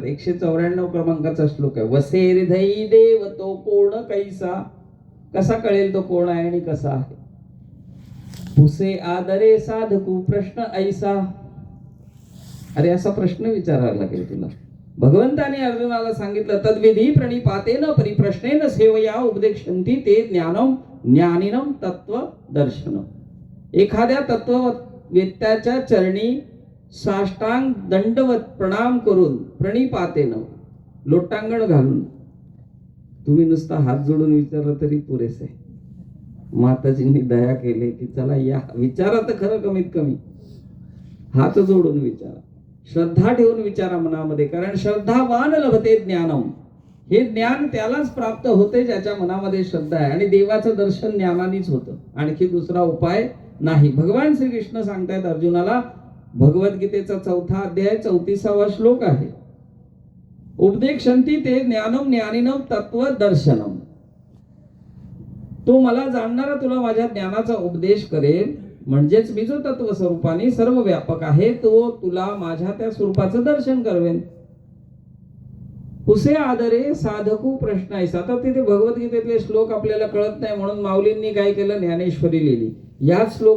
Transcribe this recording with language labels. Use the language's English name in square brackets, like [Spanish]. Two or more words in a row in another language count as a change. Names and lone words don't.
[Marathi] 194 क्रमांकाचा श्लोक आहे. वसे हृदयी देव तो कोण कैसा. कसा कळेल तो कोण आहे आणि कसा आहे? पुसे आदरे साधकू प्रश्न ऐसा. अरे असा प्रश्न विचारायला लागेल तुला. भगवंताने अर्जुनाला सांगितलं, [Sanskrit] तद्विधी प्रणिपातेन परिप्रश्नेन सेवया उपदेक्षन्ति ते ज्ञानम ज्ञानिनम तत्व दर्शनम. [Marathi] एखाद्या तत्ववेत्याच्या चरणी साष्टांग दंडवत प्रणाम करून, प्रणिपातेन लोटांगण घालून, तुम्ही नुसता हात जोडून विचारलं तरी पुरेसे आहे. माताजींनी दया केली की चला या विचारा तर खरं, कमीत कमी हात जोडून विचारा, श्रद्धा ठेवून विचारा मनामध्ये. [Sanskrit] कारण श्रद्धावान लभते ज्ञानम. [Marathi] हे ज्ञान त्यालाच प्राप्त होते ज्याच्या मनामध्ये श्रद्धा आहे. आणि देवाचं दर्शन ज्ञानानेच होतं, आणखी दुसरा उपाय नाही. भगवान श्रीकृष्ण सांगतायत अर्जुनाला, भगवद्गीतेचा 4था अध्याय 34वा श्लोक आहे. [Sanskrit] उपदेक्षन्ति ते ज्ञानम ज्ञानिनम तत्व दर्शनम. [Marathi] तो मला जाणणारा तुला माझ्या ज्ञानाचा उपदेश करेल. म्हणजेच मी जो तत्व स्वरूपाने सर्व व्यापक आहे तो तुला माझ्या त्या स्वरूपाचं दर्शन करवेन. पुसे आदरे साधकू प्रश्न ऐसा. आता तिथे भगवद्गीतेतले श्लोक आपल्याला कळत नाही म्हणून माऊलींनी काय केलं, ज्ञानेश्वरी लिहिली.